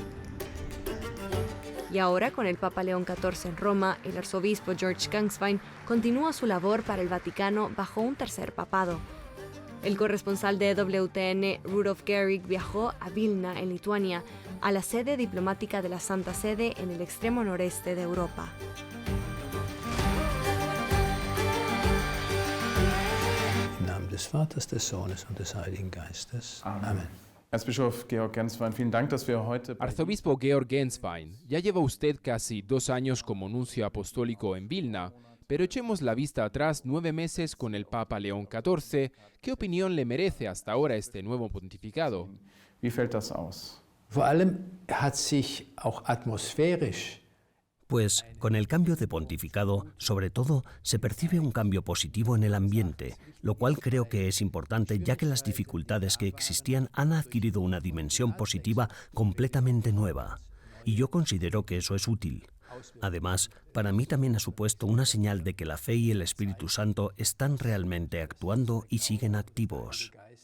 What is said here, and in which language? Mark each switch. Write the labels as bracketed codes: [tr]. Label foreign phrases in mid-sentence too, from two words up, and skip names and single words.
[es] Y ahora, con el Papa León XIV en Roma, el arzobispo George Ganswein continúa su labor para el Vaticano bajo un tercer papado. El corresponsal de EWTN, Rudolf Gehrig, viajó a Vilna, en Lituania, a la sede diplomática de la Santa Sede en el extremo noreste de Europa. [de] Des Vaters, des Sohnes und des Heiligen Geistes. Amen. Erzbischof Georg Ganswein, vielen Dank, dass wir heute... [es] Arzobispo Georg Ganswein, ya lleva usted casi 2 años como nuncio apostólico en Vilna, pero echemos la vista atrás 9 meses con el Papa León XIV. ¿Qué opinión le merece hasta ahora este nuevo pontificado? [de] Wie fällt das aus? Vor allem hat sich auch atmosphärisch [es] Pues con el cambio de pontificado, sobre todo, se percibe un cambio positivo en el ambiente, lo cual creo que es importante ya que las dificultades que existían han adquirido una dimensión positiva completamente nueva. Y yo considero que eso es útil. Además, para mí también ha supuesto una señal de que la fe y el Espíritu Santo están realmente actuando y siguen activos.